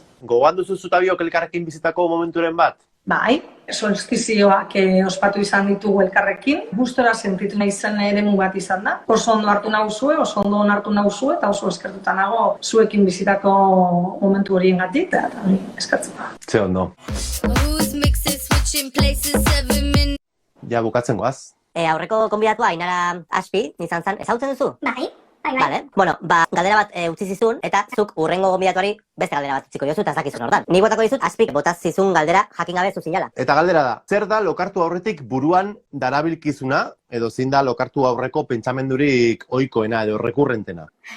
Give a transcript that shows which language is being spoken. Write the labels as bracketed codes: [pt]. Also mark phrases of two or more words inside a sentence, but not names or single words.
[eu] Gogoan duzu zuta biok elkarrekin bizitako momenturen bat? Bai, solstizioak ospatu izan ditugu elkarrekin. Gustora sentitu nahi zen eremu bat izan da. Oso ondo hartu nauzue, oso ondo onartu nauzue, eta oso eskertuta nago zuekin bizitako momentu horiengatik, eta eskertuta. Ze ondo. [en] Who's mixing, switching places every minute. [eu] Ja, bukatzen goaz. Aurreko konbidatua Ainara Aspi, izan zen, ezautzen duzu? Bai. Vale. Bueno, galdera bat utzi zizun, eta zuk urrengo gonbidatuari beste galdera bat utziko jozu, eta ez dakizun hortan. Nik botako dizut, Aspik botaz zizun galdera jakin gabe zuzinala. Eta galdera da, zer da lokartu aurretik buruan darabilkizuna, edo zein da lokartu aurreko pentsamendurik ohikoena edo rekurrentena?